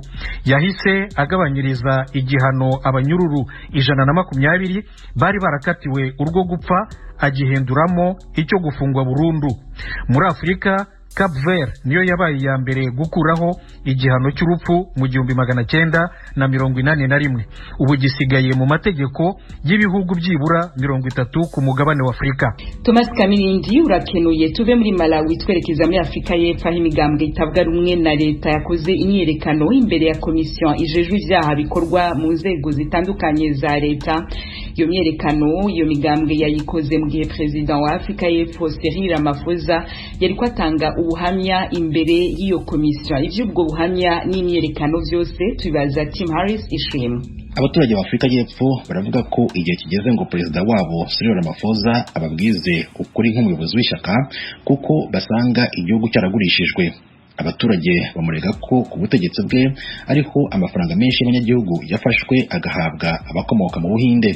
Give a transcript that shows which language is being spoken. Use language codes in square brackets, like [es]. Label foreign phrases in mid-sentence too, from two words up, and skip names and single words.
[rw] Yahise agabanyiriza igihano abanyururu 120 bari barakatiwe urwo gupfa, agihinduramo icyo gufungwa burundu. Muri Afrika, Cape Verde niyo yabaye ya mbere gukuraho igihano cy'urupfu mu 1981. Ubu gisigaye mu mategeko y'ibihugu byibura 30 ku mugabane wa Afrika. [rn] Thomas Kamirindi urakenuye. Tuve muri Malawi twerekeza muri Afrika y'Epfo, imigambwe itavuga rumwe na leta yakoze imyerekano imbere ya komisiyo ijejwe ivyaha bikorwa mu nzego zitandukanye za leta. Iyo myerekano iyo migambwe yayikoze mu gihe President wa Afrika y'Epfo Cyril Ramaphosa yari kwatanga ubuhamya imbere y'iyo komisiyo. Ivy'ubwo buhamya n'imyerekano vyose tubibaza Tim Harris Ishim. [rw] Abaturage ba Afrika y'Epfo baravuga ko igihe kigeze ngo perezida wabo Cyril Ramaphosa ababwize ukuri nk'umuyobozi w'ishyaka kuko basanga igihugu cyaragurishijwe. Abaturage bamurega ko ku butegetsi bwe ariho amafaranga menshi y'abanyagihugu yafashwe agahabwa abakomoka mu Buhinde.